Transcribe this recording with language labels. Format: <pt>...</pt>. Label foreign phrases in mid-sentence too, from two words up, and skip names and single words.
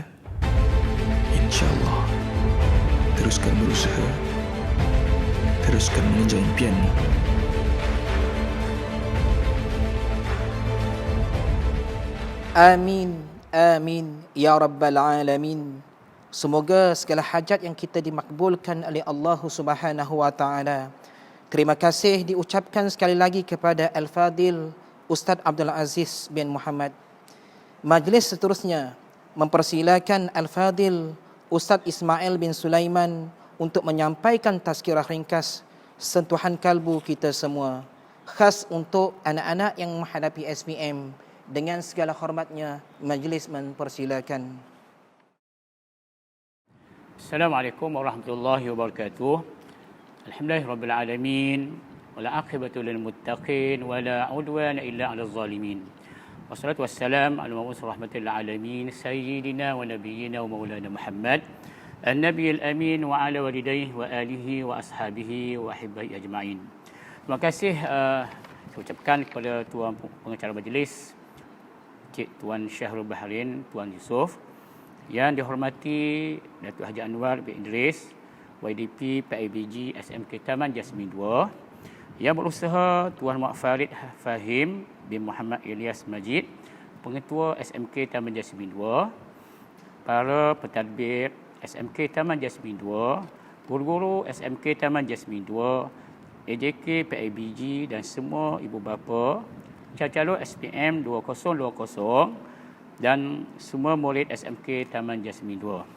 <ms>InsyaAllah, teruskan berusaha, teruskan mengejar impianmu.</ms> <ar>آمين آمين يا رب العالمين.</ar> <ms>Semoga segala hajat yang kita dimakbulkan oleh Allah</ms> <ar>سبحانه وتعالى.</ar> <ms>Terima kasih diucapkan sekali lagi kepada Al-Fadil Ustaz Abdul Aziz bin Muhammad. Majlis seterusnya mempersilakan Al-Fadil Ustaz Ismail bin Sulaiman untuk menyampaikan tazkirah ringkas sentuhan kalbu kita semua, khas untuk anak-anak yang menghadapi SPM. Dengan segala hormatnya, majlis mempersilakan.</ms> <ar>السلام عليكم ورحمة الله وبركاته. الحمد لله رب العالمين. والعاقبة للمتقين ولا عدوان إلا على الظالمين. والصلاة والسلام على المبعوث رحمة للعالمين سيدنا ونبينا ومولانا محمد النبي الأمين وعلى والديه وآله وأصحابه وأحبائه أجمعين.</ar> <ms>Terima kasih saya ucapkan kepada tuan pengacara majlis Cik Tuan Syahrul Bahrain, Tuan Yusof, yang dihormati Datuk Haji Anwar bin Idris, YDP PIBG SMK Taman Jasmine 2, yang berusaha Tuan Muhammad Farid Fahim bin Muhammad Ilyas Majid, Pengetua SMK Taman Jasmine 2, para pentadbir SMK Taman Jasmine 2, guru-guru SMK Taman Jasmine 2, AJK PIBG dan semua ibu bapa, calon SPM 2020 dan semua murid SMK Taman Jasmine 2.</ms>